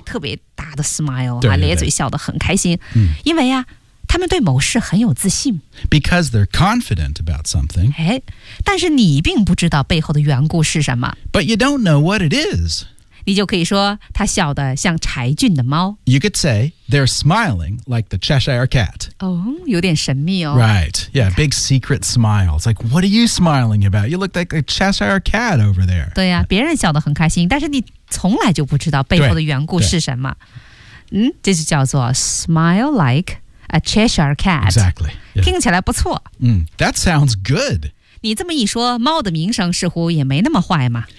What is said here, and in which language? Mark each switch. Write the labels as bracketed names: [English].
[Chinese] 特别大的 smile，对对对咧嘴笑得很开心，因为呀，他们对某事很有自信 [English] ，because they're confident about something。 [Chinese] 哎，但是你并不知道背后的缘故是什么 [English] ，but you don't know what it is。 [Chinese] 你就可以说他笑得像柴郡的猫。 [English] You could say they're smiling like the Cheshire Cat. [Chinese] 哦，有点神秘哦。 [English] Right, yeah, big secret smile. It's like, what are you smiling about? You look like a Cheshire Cat over there. [Chinese] 对呀、啊，别人笑得很开心，但是你从来就不知道背后的缘故是什么。嗯，这就叫做 [English] smile like a Cheshire Cat. Exactly.、 [Chinese] Yeah. 听起来不错。 [English] That sounds good. [Chinese] 你这么一说，猫的名声似乎也没那么坏嘛。